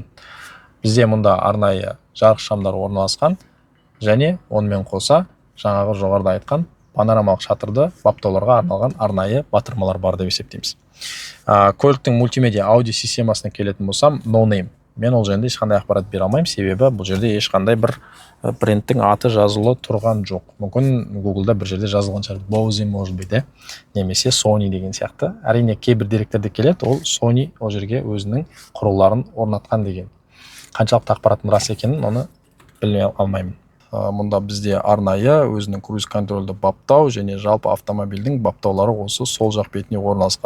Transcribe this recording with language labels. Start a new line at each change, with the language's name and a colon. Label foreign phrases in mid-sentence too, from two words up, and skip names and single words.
Kazakh: Бізде мұнда арнайы жарық шамдар орналасқан және онымен қоса жаңағы жоғарыда айтқан панорамалық шатырды баптауларға арналған арнайы батырмалар бар деп есептейміз. Көліктің мультимедиа аудио системасына келетін болсам, No Name. Мен ол жайында ешқандай ақпарат бере алмаймын, себебі бұл жерде ешқандай бір брендтің аты жазылы тұрған жоқ. Мүмкін Google-да бір жерде жазылған шығар,
Russian: Bose может быть,
Kazakh: немесе Sony деген сияқты. Әрине кейбір деректерде келеді, ол Sony ол жерге өзінің құрылғыларын орнатқан деген. Қаншалықты ақпараттың рас екенін оны білмей алмаймын. Мұнда бізде арнайы өзінің круиз контрольді баптау және жалпы автомобильдің баптаулары осы сол жақ бетіне орналасқан.